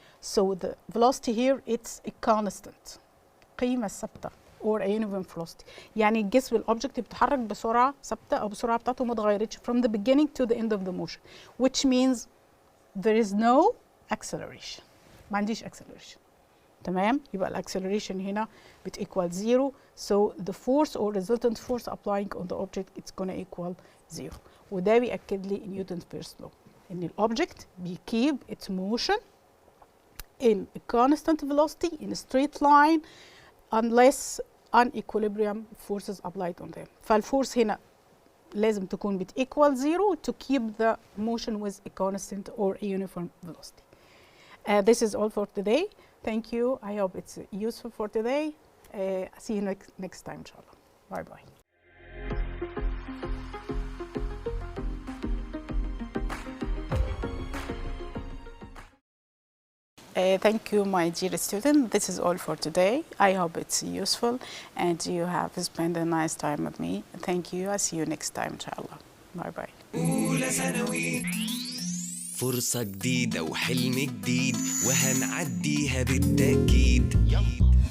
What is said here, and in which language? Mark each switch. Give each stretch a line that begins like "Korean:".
English: So the velocity here, it's a constant.
Arabic: قيمة ثابتة
English: or a uniform velocity.
Arabic: يعني الجسم الأوبجكت بيتحرك بسرعة ثابتة أو بسرعة بتاعته ما اتغيرتش
English: from the beginning to the end of the motion, which means there is no acceleration.
Arabic: ما عنديش acceleration. تمام؟ يبقى الأكسلريشن هنا بتequal 0.
English: So the force or resultant force applying on the object it's gonna equal 0.
Arabic: وده بيأكد لي
English: Newton's first law
Arabic: إن الأوبجكت
English: بيkeep its motion in a constant velocity in a straight line unless unequilibrium forces applied on them.
Arabic: فالفورس هنا لازم تكون بت
English: equal zero to keep the motion with a constant or a uniform velocity. This is all for today. Thank you. I hope it's useful for today. See you next time, inshallah. Bye bye. Thank you, my dear student. This is all for today. I hope it's useful and you have spent a nice time with me. Thank you. I'll see you next time, inshallah. Bye bye.
Arabic: أولى ثانوي، فرصة جديدة وحلم جديد وهنعديها بالتأكيد.